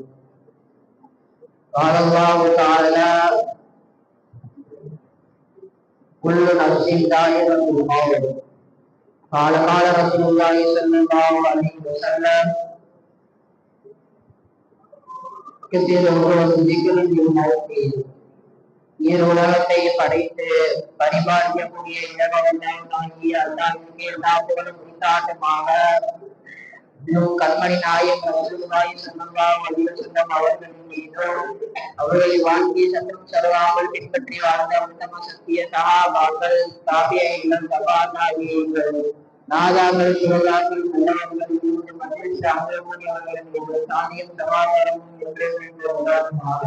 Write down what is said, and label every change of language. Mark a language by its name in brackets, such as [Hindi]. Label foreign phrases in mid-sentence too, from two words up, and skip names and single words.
[Arabic] قال الله تعالى: كل نفس ذائقة الموت. قال رسول الله صلى الله عليه وسلم: كثير ذكر الموت. [Tamil] உலகத்தை படைத்து பரிபாலிக்கக்கூடிய இலவனாகிய அல்லாஹ்வுக்கு எல்லா புகழும் உரித்தாட்டமாக கண்மணி நாயகம் [Arabic] رسول الله صلى الله عليه وسلم [Tamil] அவர்களின் மீதும் அவர்களை வாழ்க்கை சற்றும் செலவாமல் பின்பற்றி வாழ்ந்த உத்தம சத்திய சஹாபாக்கள், தாபியீன்கள், தபா தாபியீன்கள், நாதாக்கள், சுஹதாக்கள், நல்லவர்கள் மத்தியில் சாமியமுனி அவர்களின் மீது சாந்தியும் சமாதானமும் என்றென்றும் உண்டாகுமாக.